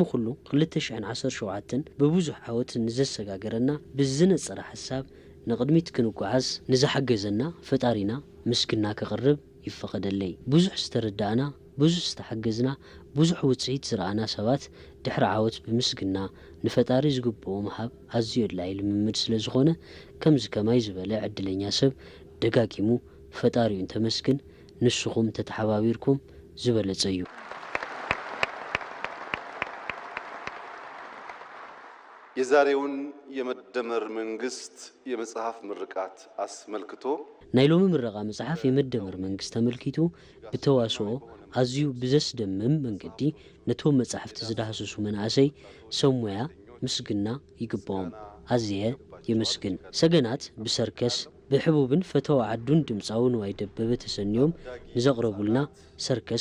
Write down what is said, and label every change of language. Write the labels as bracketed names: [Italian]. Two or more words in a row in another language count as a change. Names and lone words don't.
[Tigrinya] ኩሉ 2017 በብዙሕ ዓወት ንዘሰጋገረና ብዝነፀረ ሓሳብ ንቅድሚት ክንጓዓዝ ንዝሓገዘና ፈጣሪና ምስግና ከቕርብ ይፈቀደለይ። ብዙሕ ዝተረዳእና ብዙሕ ዝተሓገዝና ብዙሕ ውፅኢት ዝረኣና ሰባት ድሕሪ ዓወት ብምስግና ንፈጣሪ ዝግብኦ ምሃብ ኣዝዩ ኣድላይ ልምምድ ስለ ዝኾነ ከምዚ ከማይ ዝበለ ዕድለኛ ሰብ ደጋጊሙ ፈጣሪኡ እንተመስግን ንስኹም ተተሓባቢርኩም ዝበለጸ እዩ። [Amharic] የዛሬውን የመደመር መንግስት የመጽሐፍ ምርቃት አስመልክቶ [Tigrinya] ናይ ሎሚ ምረቓ መጽሓፍ የመደመር መንግስት ተመልኪቱ ብተዋስኦ ኣዝዩ ብዘስደምም መንገዲ ነቶም መጽሓፍቲ ዝዳሃሰሱ መናእሰይ ሰብ ሞያ ምስግና ይግባኦም። ኣዝየ የመስግን ሰገናት ብሰርከስ ብሕቡብን ፈተዋ ዓዱን ድምፃውን ዋይ ደበበ ተሰኒዮም ንዘቕረቡልና ሰርከስ